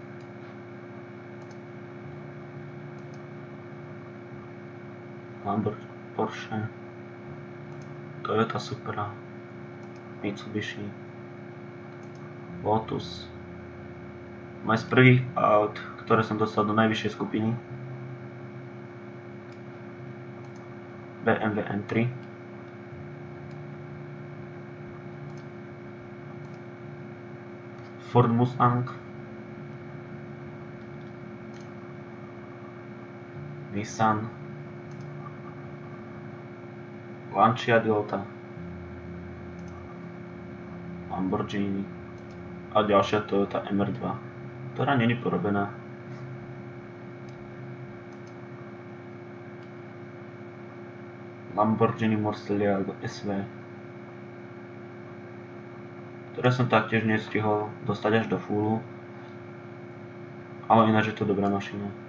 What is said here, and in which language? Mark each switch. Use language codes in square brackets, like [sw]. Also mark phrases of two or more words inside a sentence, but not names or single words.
[sk] Lamborghini, Porsche, Toyota Supra, Mitsubishi, Lotus. Moje z prvých aut, ktoré som dostal do najvyššej skupiny. BMW M3. Ford Mustang. Nissan. Lancia Delta. Lamborghini. A ďalšia Toyota MR2, ktorá není porobená. Lamborghini Murcielago SV, ktoré som taktiež nestihol dostať až do fullu, ale ináč je to dobrá mašina.